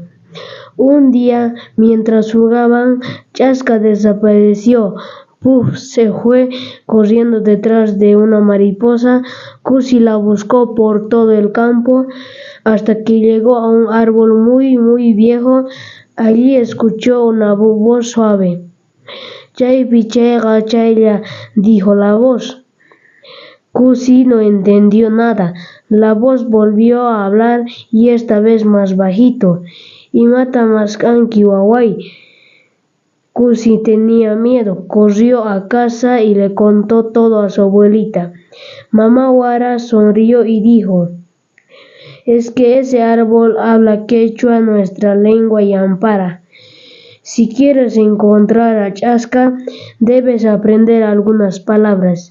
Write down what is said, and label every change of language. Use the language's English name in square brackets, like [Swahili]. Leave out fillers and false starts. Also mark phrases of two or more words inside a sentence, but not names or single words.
[Spanish] Un día, mientras jugaban, Chasca desapareció. Puff se fue corriendo detrás de una mariposa. Cusi la buscó por todo el campo hasta que llegó a un árbol muy viejo. Allí escuchó una voz suave. [Quechua] «Chay pichayqa chaylla», [Spanish] dijo la voz. Cusi no entendió nada. La voz volvió a hablar y esta vez más bajito. [Quechua] «Imata maskanki waway». [Spanish] Cusi tenía miedo, corrió a casa y le contó todo a su abuelita. Mamá Guara sonrió y dijo: «Es que ese árbol habla quechua, nuestra lengua yampara. Si quieres encontrar a Chasca, debes aprender algunas palabras».